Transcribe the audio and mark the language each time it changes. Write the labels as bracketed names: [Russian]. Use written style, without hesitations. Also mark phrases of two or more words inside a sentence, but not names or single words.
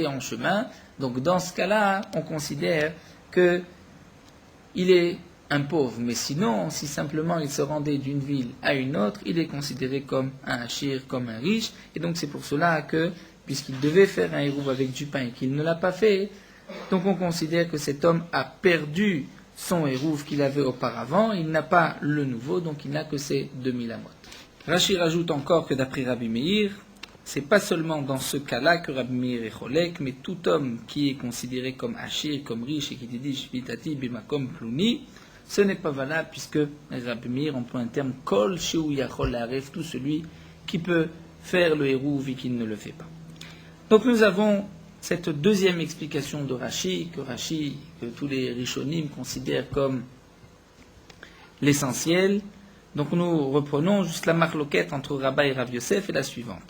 [French] en chemin, donc dans ce cas-là, on considère qu'il est un pauvre, mais sinon, si simplement il se rendait d'une ville à une autre, il est considéré comme un hachir, comme un riche, et donc c'est pour cela que, puisqu'il devait faire un hérouv avec du pain et qu'il ne l'a pas fait, donc on considère que cet homme a perdu son hérouv qu'il avait auparavant, il n'a pas le nouveau, donc il n'a que ses 2000 amot. Rashi rajoute encore que d'après Rabbi Meir, c'est pas seulement dans ce cas-là que Rabbi Meir est cholek, mais tout homme qui est considéré comme hachir, comme riche, et qui dit [Hebrew] שביתתי במקום פלוני, [French] ce n'est pas valable puisque Rabbi Meir emploie un terme [Hebrew] כל שהוא יכול לערב, [French] tout celui qui peut faire le hérouv et qui ne le fait pas. Donc nous avons cette deuxième explication de Rashi, que tous les Rishonim considèrent comme l'essentiel. Donc nous reprenons juste la marloquette entre Rabba et Rav Yosef et la suivante.